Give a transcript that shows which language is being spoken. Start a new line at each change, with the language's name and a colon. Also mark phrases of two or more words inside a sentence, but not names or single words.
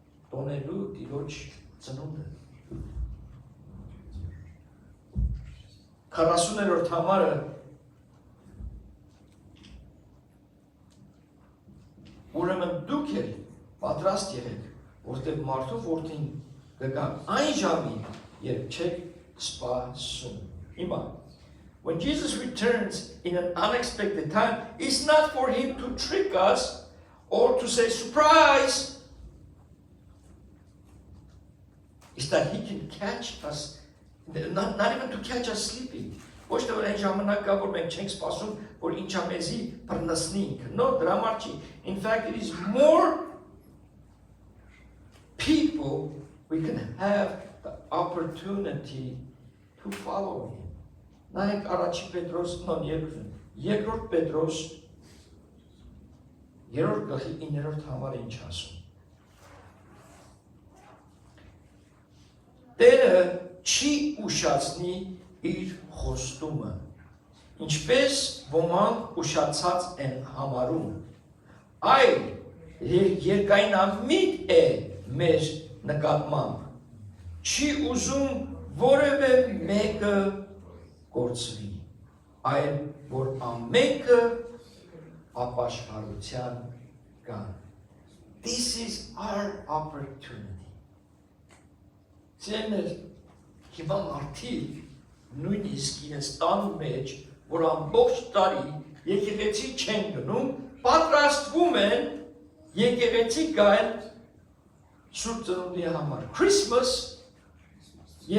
Armenian: տոնելու Տիրոջ ծնունդը։ 40-րդ համարը ուրեմն դուք էլ պատրաստ եղեք, որտեղ մարդու որդին կգա այն ժամին, երբ չեք սպասում։ Հիմա,
English: when Jesus returns in an unexpected time, it's not for him to trick us or to say surprise. It's that he can catch us, not even to catch us sleeping.
Armenian: Ոչ թե որ այն ժամանակ կա, որ մենք չենք սպասում, որ ինչա մեզի բռնցնի։ No, դրա համար չի.
English: In fact, it is more people we can have the opportunity to follow him.
Armenian: Նայեք առաջի Պետրոս, երկրորդ Պետրոս, 3-րդ գլխի 9-րդ համարը ինչ ասում։ Տերը չի ուշացնի իր խոստումը, ինչպես ոմանք ուշացած են համարում, այլ երկայնամիտ է մեր նկատմամբ, չի ուզում որևէ մեկը կորցվի, այլ որ ամենքը ապաշխարության կան։
English: This is our opportunity.
Armenian: Ձեր հիմա մարդիկ նույնիսկ իրենց տան մեջ, որ ամբողջ տարի եկեղեցի չեն գնում, պատրաստվում են եկեղեցի գալ Սուրբ Ծնունդի համար։ Christmas եւ